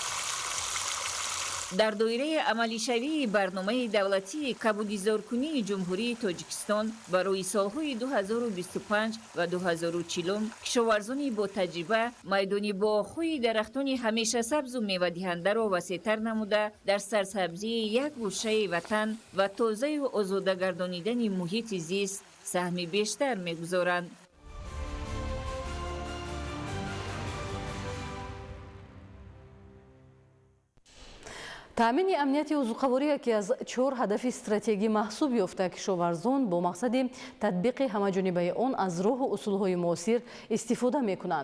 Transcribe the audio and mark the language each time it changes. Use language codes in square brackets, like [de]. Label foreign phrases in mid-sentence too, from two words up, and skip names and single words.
[tg] Дар доираи амалишавии Барномаи давлатии кабудизоркунии Ҷумҳурии Тоҷикистон барои солҳои 2025 ва 2040 кишоварзони бо таҷриба майдони боғҳои дарахтони ҳамешасабз ва мевадиҳандаро васеътар намуда дар сарсабзии як гӯшаи Ватан ва тоза ва озода гардонидани муҳити зист саҳми бештар мегузоранд. таъмини амнияти узуқаворӣ яке аз 4 ҳадафи стратегӣ маҳсуб ёфта кишоварзон бо мақсади татбиқи ҳамаҷонибаи он аз роҳу усулҳои муосир истифода мекунанд.